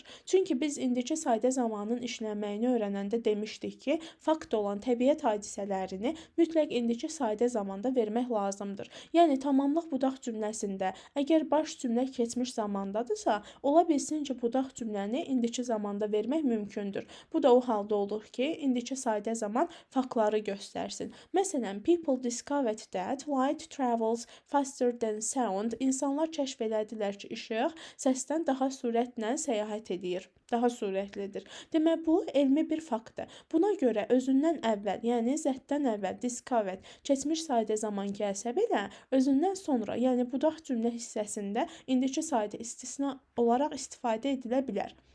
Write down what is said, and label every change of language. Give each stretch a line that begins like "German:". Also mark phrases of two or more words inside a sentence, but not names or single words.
Azerbaijani: Çünki biz indiki sadə zamanın işlənməyini öyrənəndə demişdik ki, fakt olan təbiət hadisələrini mütləq indiki sadə zamanda vermək lazımdır. Yəni tamamlıq budaq cümləsində əgər baş cümlə keçmiş zamandadırsa, ola bilsin ki, budaq cümləni indiki zamanda vermək mümkündür. Bu da o halda olur ki, indiki sadə zaman faktları göstərsin. Məsələn,
English: people discovered that light travels faster than sound.
Azerbaijani: İnsanlar kəşf elədilər ki, işıq səsdən daha sürətlə səyahət edir. Daha sürətlidir. Demək, bu elmi bir faktdır. Buna görə özündən əvvəl, yəni zətdən əvvəl discovered, keçmiş sadə zaman gəlsə belə, özündən sonra, yəni budaq cümlə hissəsində indiki sadə istisna olaraq istifadə edilə bilər.